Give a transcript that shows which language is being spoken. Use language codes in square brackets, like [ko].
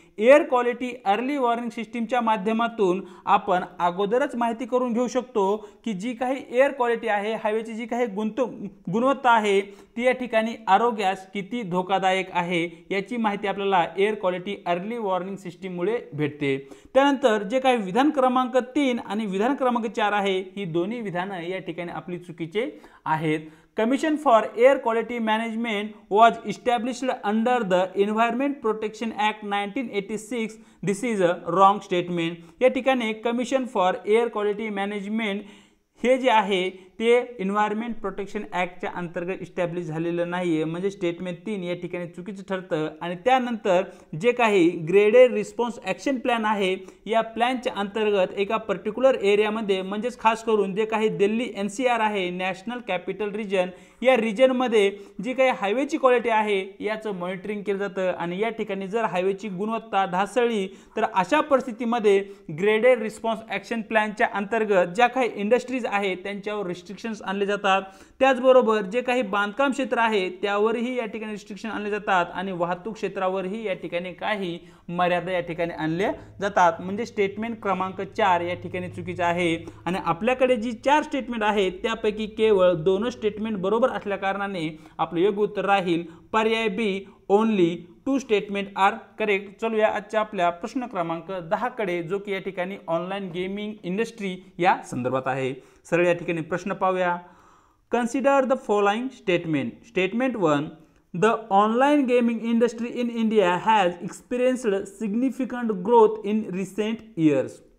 [mr] Air quality early warning सिस्टीमच्या माध्यमातून आपण अगोदरच माहिती करून घेऊ शकतो की जी काही एअर क्वालिटी आहे हवेची जी काही गुणवत्ता आहे ती या ठिकाणी आरोग्यास किती धोकादायक आहे याची माहिती आपल्याला एअर क्वालिटी अर्ली वॉर्निंग सिस्टीममुळे भेटते. त्यानंतर जे काही विधान क्रमांक 3 आणि विधान क्रमांक 4 आहे ही दोन्ही विधानं या ठिकाणी आपली चुकीचे आहेत. [en] Commission for Air Quality Management was established under the Environment Protection Act 1986. This is a wrong statement. [mr] या ठिकाणी Commission for Air Quality Management हे जे आहे ते एन्व्हायरमेंट प्रोटेक्शन ॲक्टच्या अंतर्गत इस्टॅब्लिश झालेलं नाही आहे. म्हणजे स्टेटमेंट 3 या ठिकाणी चुकीचं ठरतं. आणि त्यानंतर जे काही ग्रेडेड रिस्पॉन्स ॲक्शन प्लॅन आहे या प्लॅनच्या अंतर्गत एका पर्टिक्युलर एरियामध्ये म्हणजेच खास करून जे काही दिल्ली NCR आहे नॅशनल कॅपिटल रिजन या रिजनमध्ये जी काही हायवेची क्वालिटी आहे याचं मॉनिटरिंग केलं जातं आणि या ठिकाणी जर हायवेची गुणवत्ता ढासळली तर अशा परिस्थितीमध्ये ग्रेडेड रिस्पॉन्स ॲक्शन प्लॅनच्या अंतर्गत ज्या काही इंडस्ट्रीज आहेत त्यांच्यावर रिस्ट्रिक्शन्स आणले जातात. त्याचबरोबर जे काही बांधकाम क्षेत्र आहे त्यावरही या ठिकाणी रिस्ट्रिक्शन आणले जातात आणि वाहतूक क्षेत्रावरही या ठिकाणी काही मर्यादा या ठिकाणी आणल्या जातात. म्हणजे स्टेटमेंट क्रमांक 4 या ठिकाणी चुकीचं आहे आणि आपल्याकडे जी 4 स्टेटमेंट आहेत त्यापैकी केवळ 2 स्टेटमेंट बरोबर असल्या कारणाने आपलं योग्य उत्तर राहील पर्याय बी. [en] Only 2 statement are correct. [mr] चलूया आजच्या आपल्या प्रश्न क्रमांक 10 कडे जो की या ठिकाणी ऑनलाईन गेमिंग इंडस्ट्री या संदर्भात आहे. सरळ या ठिकाणी प्रश्न पाहूया. [en] Consider the following statement. Statement 1 The online gaming industry in India has experienced significant growth in recent years.